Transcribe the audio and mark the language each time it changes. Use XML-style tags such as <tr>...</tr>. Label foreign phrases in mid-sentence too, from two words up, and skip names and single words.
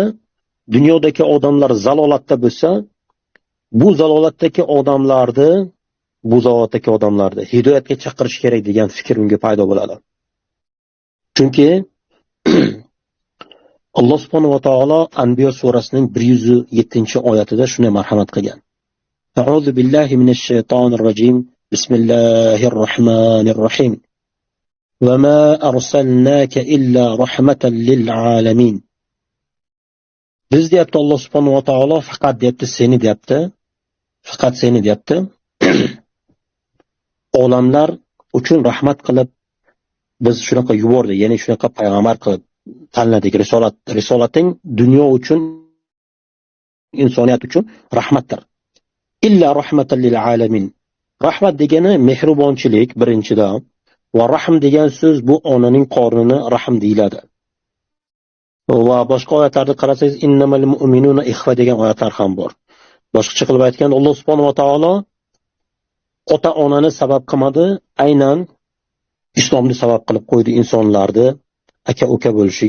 <uz>Dunyodagi odamlar zalolatda bo'lsa, bu zalolatdagi odamlarni hidoyatga chaqirish kerak degan fikr unga paydo bo'ladi. Chunki Alloh</uz> <ar>سبحانه وتعالى</ar> <uz>Anbiyo surasining 107-oyatida shunday marhamat qilgan.</uz> <ar>أعوذ بالله من الشيطان الرجيم. بسم الله الرحمن الرحيم. وما أرسلناك إلا رحمة للعالمين.</ar> <uz>Biz deyapti Alloh</uz> <ar>سبحانه وتعالى</ar> <uz>faqat deyapti seni deyapti. Faqat seni deyapti. Olamlar uchun rahmat qilib biz shunaqa yubordik, ya'ni shunaqa payg'ambar qilib tanladik. Risolating dunyo uchun, insoniyat uchun rahmatdir.</uz> <ar>إلا رحمة للعالمين.</ar> <uz>Rahmat degani mehribonchilik birinchidan. Va rahm degan so'z bu onaning qornini rahm deyiladi. Va boshqa oyatlarda qarasangiz</uz> <ar>إنما المؤمنون إخوة</ar> <uz>degan oyatlar ham bor. Boshqacha qilib aytganda Alloh</uz> <ar>سبحانه وتعالى</ar> <uz>ota-onani sabab qilmadi, aynan islomni sabab qilib qo'ydi insonlarni aka-uka bo'lishiga.</uz>